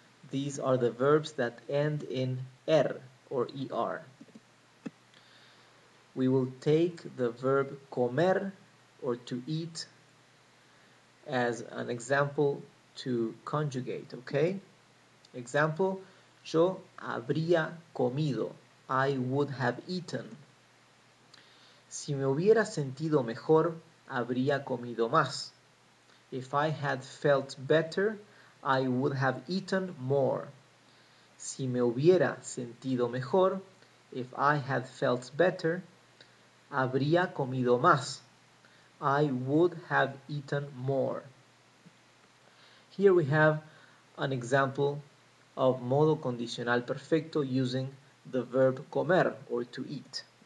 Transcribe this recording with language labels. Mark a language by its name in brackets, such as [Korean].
[English] These are the verbs that end in er or er. We will take the verb comer or to eat as an example to conjugate, okay? Example, [Spanish] yo habría comido. [English] I would have eaten. [Spanish] Si me hubiera sentido mejor, habría comido más. [English] If I had felt better, I would have eaten more. [Spanish] Si me hubiera sentido mejor, [English] if I had felt better, [Spanish] habría comido más. [English] I would have eaten more. Here we have an example of Modo Condicional Perfecto using the verb comer or to eat.